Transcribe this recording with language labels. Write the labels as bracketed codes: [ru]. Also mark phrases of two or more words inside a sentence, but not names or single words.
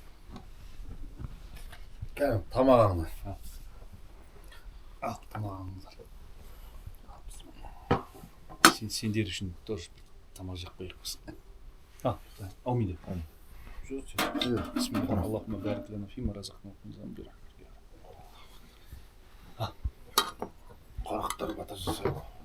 [kk] Кәдім тамағыңды. Ал тамағыңыздар. Сендер үшін тоже тамақ жеп қоярмыз. Аумин. [ar] بسم الله، اللهم بارك لنا فيما رزقناكم замбир. [kk] Қонақтар бата жасайды.